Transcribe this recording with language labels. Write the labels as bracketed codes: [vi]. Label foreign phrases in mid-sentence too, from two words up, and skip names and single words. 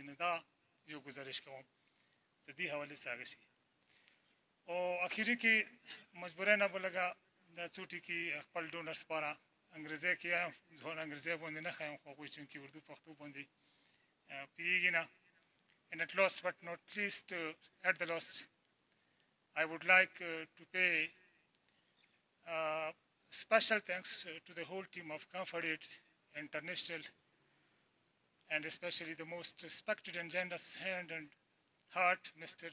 [ps] نو دا یو ګزارش کوم چې دې حوالې څه هغه شي. او اخري کې مجبورۍ نه به لږه دا څو ټکي خپل ډونر سپاره انګریزۍ کې یم، ځوان انګریزۍ باندې نه ښیم، خو هغوی چونکې اردو پښتو باندې پوهېږي نه. [en] And at last but not least, at the last, I would like to pay special thanks to the whole team of Comfort Aid International, and especially the most respected and generous hand and heart, Mr.